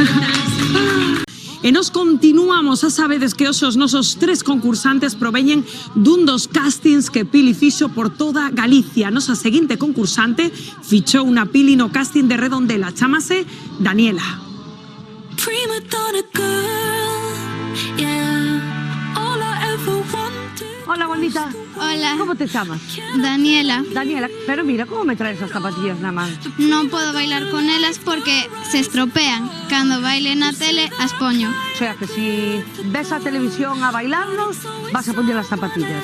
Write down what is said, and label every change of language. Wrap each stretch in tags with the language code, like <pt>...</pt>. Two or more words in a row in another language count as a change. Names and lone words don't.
<gl>E nos continuamos, xa sabedes que os nosos 3 concursantes proveñen dun dos castings que Pili fixo por toda Galicia. Nosa seguinte concursante fichou unha Pili no casting de Redondela, chámase Daniela.</gl> <en>Prima donna girl, yeah, all I ever wanted.</en> <es>Hola, bonita. Hola. ¿Cómo te llamas? Daniela. Daniela, pero mira, ¿cómo me traes esas zapatillas</es> <gl>na man? Non podo bailar con elas porque se estropean. Cando baile na tele, as poño.</gl> <es>O sea,</es> <gl>que si ves a televisión a bailarnos,</gl> <es>vas a poner las zapatillas.</es>